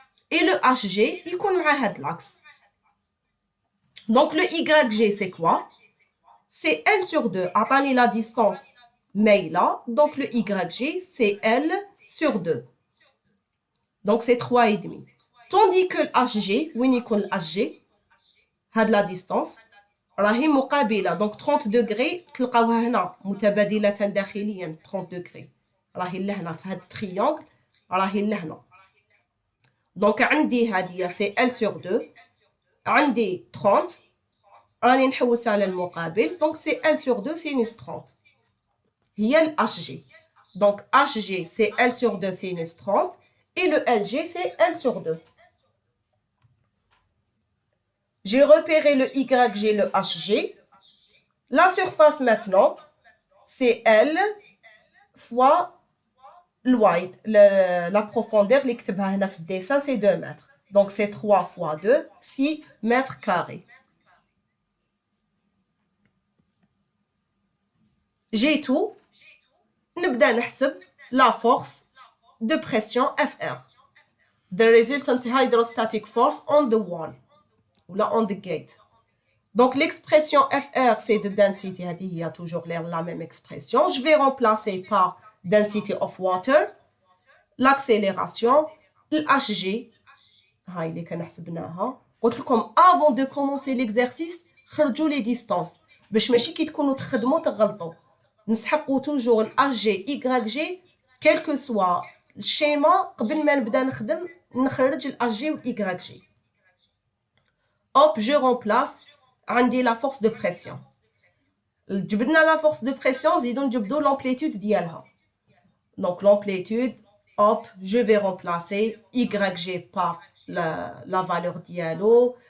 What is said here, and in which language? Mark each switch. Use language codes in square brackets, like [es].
[fr] Et le HG, [ar] يكون مع هاد [fr] l'axe. Donc, le YG, c'est quoi? C'est L sur 2. أعطاني la distance مايلة, donc le YG, c'est L sur 2. Donc, c'est 3,5. Tandis que le HG, وين يكون le HG? هاد la distance. [ar] راهي مقابلة donc 30 degrés تلقاوها هنا متبادلة داخليا 30 degrés راهي لهنا في هاد التريونغل راهي لهنا donc عندي هادية سي L sur 2 عندي 30 راني نحوس على المقابل donc سي L sur 2 sinus 30 هي ال HG [fr] donc HG c'est L sur 2 sinus 30 et le LG c'est L sur 2. J'ai repéré le YG, le HG. La surface maintenant, c'est L fois [ar] الوايد la profondeur اللي كتبها هنا في الديسان c'est 2 mètres. [fr] Donc c'est 3 fois 2, 6 mètres carrés. J'ai tout. [ar] نبدأ نحسب [fr] la force de pression FR. [en] The resultant hydrostatic force on the wall. [fr] Ou là [en] on the gate. [fr] Donc l'expression FR c'est de density. Il y a toujours la même expression. Je vais remplacer par density of water, l'accélération, l'HG. [ar] هاي اللي كنحسبناها. قلت لكم [fr] avant de commencer l'exercice [ar] خرجوا les distances باش ماشي كي تكونوا تخدموا تغلطوا. نسحقوا توجور الHG YG quel que soit الشيما قبل ما نبدا نخدم نخرج الHG والYG. [fr] Hop, je remplace عندي la force de pression. جبدنا la force de pression [ar] زيدو نجبدو [fr] l'amplitude ديالها. Donc l'amplitude, hop, je vais remplacer YG par la valeur dialo.